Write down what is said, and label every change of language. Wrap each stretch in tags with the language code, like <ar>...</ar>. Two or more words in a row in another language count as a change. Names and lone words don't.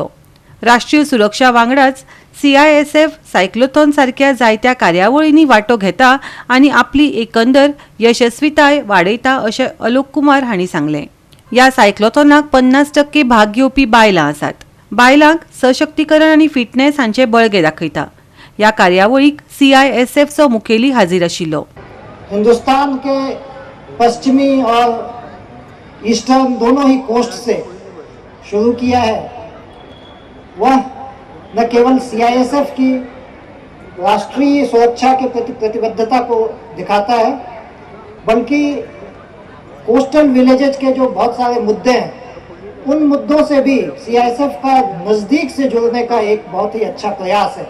<kok>राष्ट्रीय सुरक्षा वांगडाच CISF सायक्लोथॉन सारख्या जायत्या कार्यावळींनी वांटो घेता आनी आपली एकंदर यशस्वीताय वाडयता अशें अलोक कुमार हांणी सांगलें. या सायक्लोथॉनाक 50% भाग घेवपी बायलां आसात. बायलांक सशक्तीकरण आनी फिटनेस हांचे बळगे दाखयता. या कार्यावळीक CISF चो मुखेली हाजीर आशिल्लो.</kok> <hi>हिंदुस्तान के पश्चिमी और ईस्टर्न दोनों ही कोस्ट से शुरू किया है. वह न केवल CISF की राष्ट्रीय सुरक्षा के प्रति प्रतिबद्धता को दिखाता है, बल्कि</hi> <en>coastal villages</en> <hi>के जो बहुत सारे मुद्दे हैं उन मुद्दों से भी CISF का नज़दीक से जुड़ने का एक बहुत ही अच्छा प्रयास है.</hi>